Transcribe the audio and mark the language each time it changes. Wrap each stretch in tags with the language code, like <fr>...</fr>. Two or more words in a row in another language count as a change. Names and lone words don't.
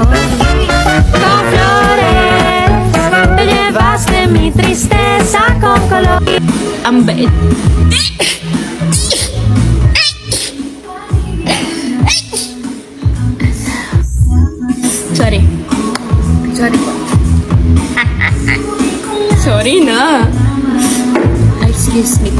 <es>con flores, te llevaste mi tristeza con color.</es> <tl>Ang bait. Sorry. Sorry po. Sorry na. Ay,</tl> <en>excuse me</en> <tl>po.</tl>